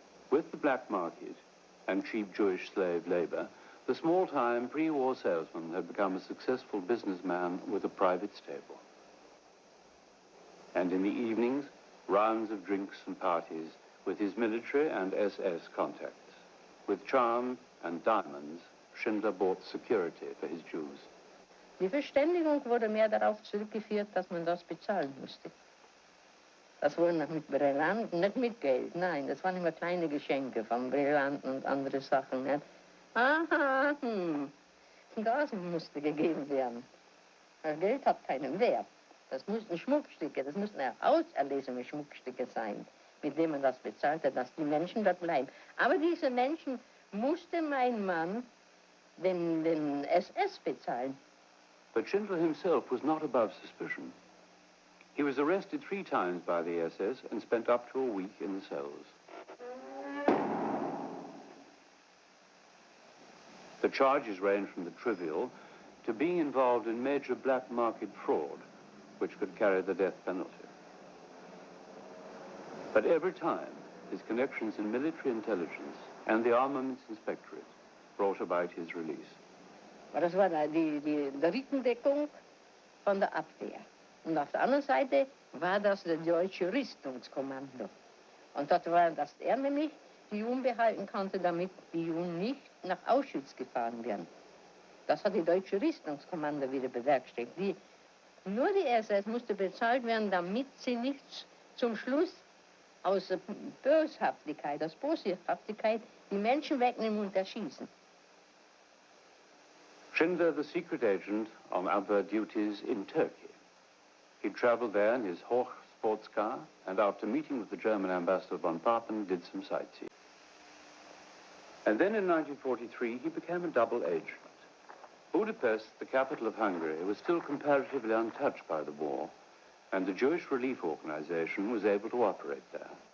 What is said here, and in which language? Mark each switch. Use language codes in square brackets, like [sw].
[en] With the black market and cheap Jewish slave labor, the small-time pre-war salesman had become a successful businessman with a private stable. And in the evenings, rounds of drinks and parties with his military and SS contacts. With charm and diamonds, Schindler bought security for his Jews. [de] Die Verständigung wurde mehr darauf zurückgeführt, dass man das bezahlen musste. Das wurde noch mit Brillanten, nicht mit Geld, nein, das waren immer kleine Geschenke von Brillanten und andere Sachen, nicht? Aha, das musste gegeben werden. Das Geld hat keinen Wert. Das mussten Schmuckstücke, das mussten auserlesene Schmuckstücke sein, mit denen man das bezahlte, dass die Menschen dort bleiben. Aber diese Menschen musste mein Mann den SS bezahlen. [en] But Schindler himself was not above suspicion. He was arrested 3 times by the SS and spent up to a week in the cells. The charges range from the trivial to being involved in major black market fraud, which could carry the death penalty. But every time, his connections in military intelligence and the Armaments Inspectorate brought about his release. [nl] Maar dat was de [de] Rückendeckung von der Abwehr. Und auf der anderen Seite war das der deutsche Rüstungskommando. Und dort war, dass er nämlich die Juden behalten konnte, damit die Juden nicht nach Auschwitz gefahren werden. Das hat die deutsche Rüstungskommando wieder bewerkstelligt. Nur die SS musste bezahlt werden, damit sie nicht zum Schluss aus Boshaftigkeit, die Menschen wegnehmen und erschießen. [en] Schindler, the secret agent on other duties in Turkey. He traveled there in his Horch sports car, and after meeting with the German ambassador von Papen, did some sightseeing. And then in 1943, he became a double agent. Budapest, the capital of Hungary, was still comparatively untouched by the war, and the Jewish Relief Organization was able to operate there.